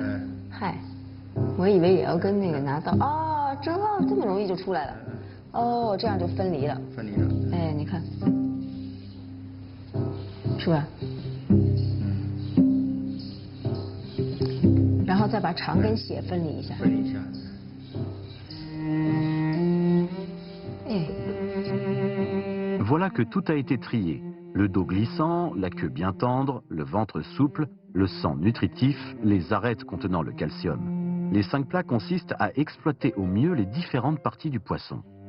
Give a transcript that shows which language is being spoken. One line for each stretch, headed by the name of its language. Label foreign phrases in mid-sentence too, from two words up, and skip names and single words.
Chinese: 嗨，我以为也要跟那个拿刀。哦，这么容易就出来了。哦，这样就分离了。分离了。哎，你看。是吧？然后再把肠跟血分离一下。分离一下。
French: Voilà que tout a été trié. Le dos glissant, la queue bien tendre, le ventre souple, le sang nutritif, les arêtes contenant le calcium. Les 5 plats consistent à exploiter au mieux les différentes parties du poisson.